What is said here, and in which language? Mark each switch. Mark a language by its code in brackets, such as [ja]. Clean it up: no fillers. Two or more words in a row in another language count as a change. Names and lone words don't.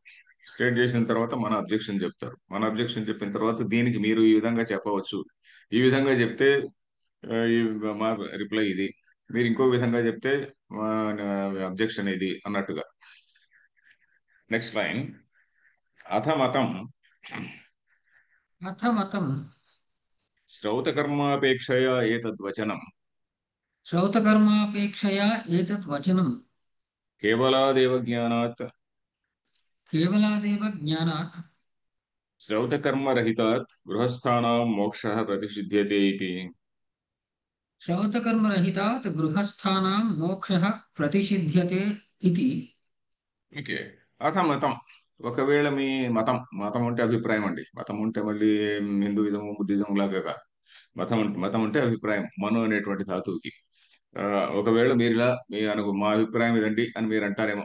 [te] స్టేట్ చేసిన తర్వాత మన అబ్జెక్షన్ చెప్తారు. మన అబ్జెక్షన్ చెప్పిన తర్వాత దీనికి మీరు ఈ విధంగా చెప్పవచ్చు, ఈ విధంగా చెప్తే ఈ మా రిప్లై ఇది, మీరు ఇంకో విధంగా చెప్తే మా అబ్జెక్షన్ ఇది అన్నట్టుగా. [en] next line. [sa] అథ మతం अथ मतं శ్రౌతకర్మాపేక్షయా ఏతద్వచనం श्रौतकर्मापेक्षया एतत् वचनं కేవలాదేవ జ్ఞానాత్ केवलादेव ज्ञानात् శ్రౌతకర్మరహితాత్ గృహస్థానాం మోక్షః ప్రతిషిధ్యతే ఇతి. श्रौतकर्मरहितात् गृहस्थानां मोक्षः प्रतिषिध्यते इति। [te] ఓకే. [sa] అథ మతం. [te] ఒకవేళ మీ మతం, మతం అంటే అభిప్రాయం అండి. మతం అంటే మళ్ళీ [en] Hinduism Buddhism [te] లాగా కాదు. మతం అంటే అభిప్రాయం. మను అనేటువంటి ధాతువుకి. ఆ, ఒకవేళ మీరు ఇలా మా అభిప్రాయం ఇదండి అని మీరు అంటారేమో.